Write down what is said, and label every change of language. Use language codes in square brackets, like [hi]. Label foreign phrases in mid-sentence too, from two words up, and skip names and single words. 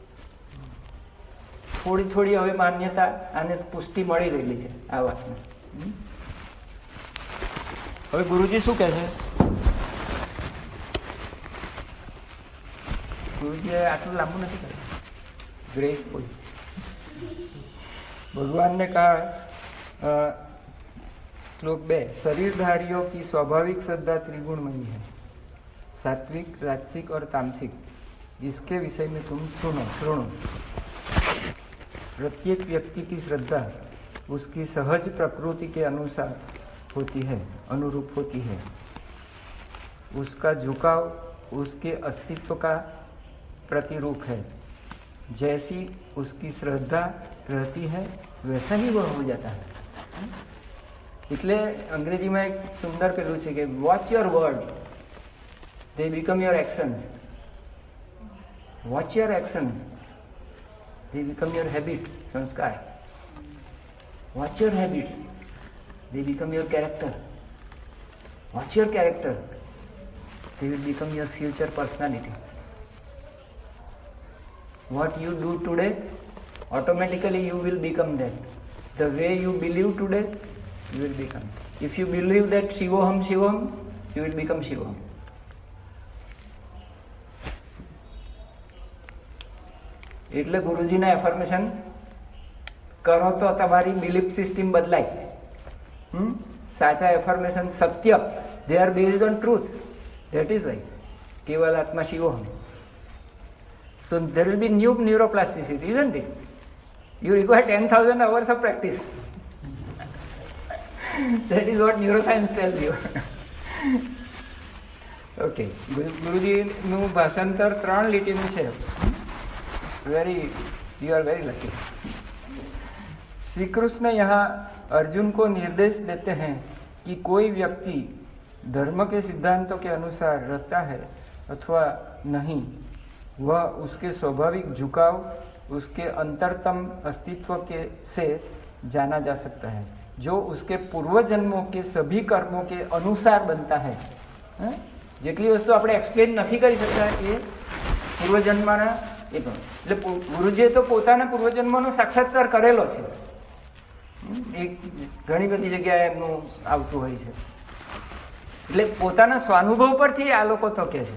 [gu] થોડી થોડી હવે માન્યતા આને પુષ્ટિ મળી રહેલી છે આ વાતને. હવે ગુરુજી શું કહે છે? ગુરુજીએ આટલું લાંબુ નથી કર્યું, ગ્રેસફુલ. [hi] भगवान ने कहा, श्लोक 2, शरीरधारियों की स्वाभाविक श्रद्धा त्रिगुणमयी है, सात्विक, राजसिक और तामसिक. इसके विषय में तुम सुनो. प्रत्येक व्यक्ति की श्रद्धा उसकी सहज प्रकृति के अनुसार होती है, अनुरूप होती है. उसका झुकाव उसके अस्तित्व का प्रतिरूप है. जैसी उसकी श्रद्धा रहती है वैसा ही वह हो जाता है. [gu] એટલે અંગ્રેજીમાં એક સુંદર પેલું છે કે [en] watch your words, they become your actions. Watch your actions, they become your habits, sanskar. Watch your habits, they become your character. Watch your character, they will become your future personality. What you do today, automatically you will become that. The way you believe today, you will become. If you believe that Shivoham, you will become Shivoham. [gu] એટલે ગુરુજીના એફર્મેશન કરો તો તમારી [en] belief system [gu] બદલાય. સાચા એફર્મેશન સત્ય, [en] they are based on truth. That is why [sa] કેવલ આત્મા શિવોહમ. [en] So there will be new neuroplasticity, isn't it? You require 10,000 hours of practice. That is what neuroscience tells you. [gu] Okay. ગુરુજીનું ભાષાંતર 3 લીટીનું છે. [en] You are very lucky. [hi] श्री कृष्ण यहाँ अर्जुन को निर्देश देते हैं कि कोई व्यक्ति धर्म के सिद्धांतों के अनुसार रहता है अथवा नहीं, वह उसके स्वाभाविक झुकाव, उसके अंतरतम अस्तित्व के से जाना जा सकता है, जो उसके पूर्व जन्मों के सभी कर्मों के अनुसार बनता है. [gu] જેટલી વસ્તુ આપણે એક્સપ્લેન નથી કરી શકતા એ પૂર્વજન્મના એ પણ એટલે ગુરુજીએ તો પોતાના પૂર્વજન્મનો સાક્ષાત્કાર કરેલો છે. એ ઘણી બધી જગ્યાએ એમનું આવતું હોય છે. એટલે પોતાના સ્વાનુભવ પરથી આ લોકો તો કે છે.